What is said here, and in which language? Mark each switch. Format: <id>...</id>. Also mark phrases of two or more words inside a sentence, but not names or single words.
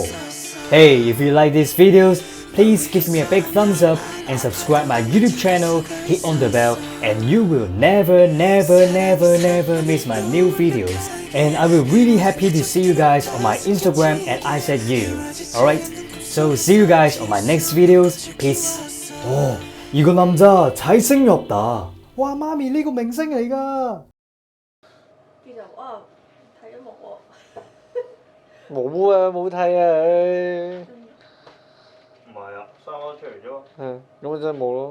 <en>Hey, if you like these videos, please give me a big thumbs up and subscribe my YouTube channel, hit on the bell, and you will never miss my new videos. And I will really happy to see you guys on my Instagram at ISSAC YIU. Alright, so see you guys on my next videos. Peace.</en> <ko>오, 이거 남자 잘생겼다. 와, 마미</ko> <yue>呢個明星嚟㗎。佢就哇睇咗冇喎。冇啊，冇睇啊。 出嚟咗。係，咁咪真係冇咯。</yue>